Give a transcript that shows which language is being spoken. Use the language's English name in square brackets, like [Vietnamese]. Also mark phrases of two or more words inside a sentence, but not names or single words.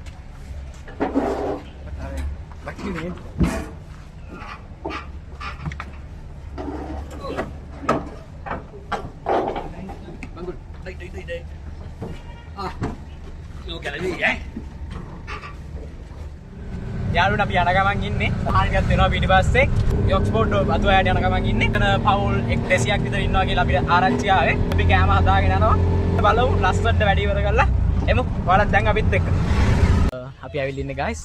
[Indonesian] Lagi nih. Bangun. [Vietnamese] Đây. Ah. Lu cái gì vậy? [Sinhala] යාළුවනේ අපි යන ගමන් ඉන්නේ. සහනයක් දෙනවා පිටිපස්සේ. යොක්ස්පෝර්ට් අතුවැයට යන ගමන් ඉන්නේ. එතන පවුල් 200ක් විතර ඉන්නවා කියලා අපිට ආරංචි ආවේ. අපි කෑම හදාගෙන යනවා. බලමු ලස්සනට වැඩි ඉවර කරලා එමු. ඔයාලත් දැන් අපිත් එක්ක. අපි ඇවිල්ලා ඉන්නේ guys.